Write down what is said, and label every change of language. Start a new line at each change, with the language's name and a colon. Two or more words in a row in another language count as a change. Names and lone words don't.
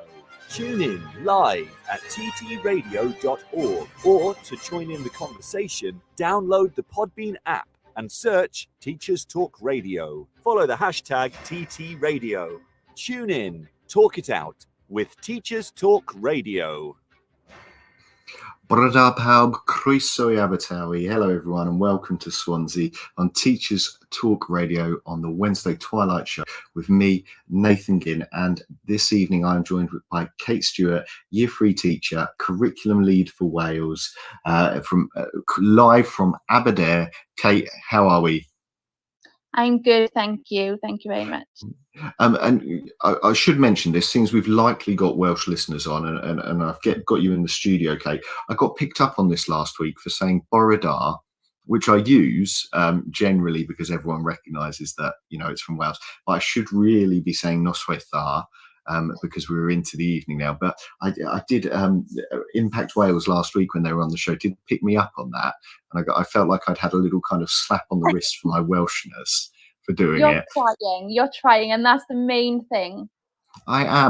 English: Tune in live at ttradio.org, or to join in the conversation, download the Podbean app and search Teachers Talk Radio. Follow the hashtag TTRadio. Tune in, talk it out with Teachers Talk Radio.
Welsh: Bore da pawb, croeso I Abertawe.
English: Hello everyone and welcome to Swansea on Teachers Talk Radio on the Wednesday Twilight Show with me, Nathan Ginn, and this evening I'm joined by Kate Stewart, Year 3 teacher, curriculum lead for Wales, live from Aberdare. Kate, how are we? I'm good, thank you. Thank you very much. And I should mention this, since we've likely got Welsh listeners on, and I've got you in the studio, Kate. I got picked up on this last week for saying
Welsh: bore da,
English: which I use generally because everyone recognises that, you know, it's from Wales. But I should really be saying
Welsh: noswaith dda,
English: because we're into the evening now. But I did Impact Wales last week when they were on the show did pick me up on that, and I felt like I'd had a little kind of slap on the wrist for my Welshness for doing it. You're trying, and that's the main thing. I am.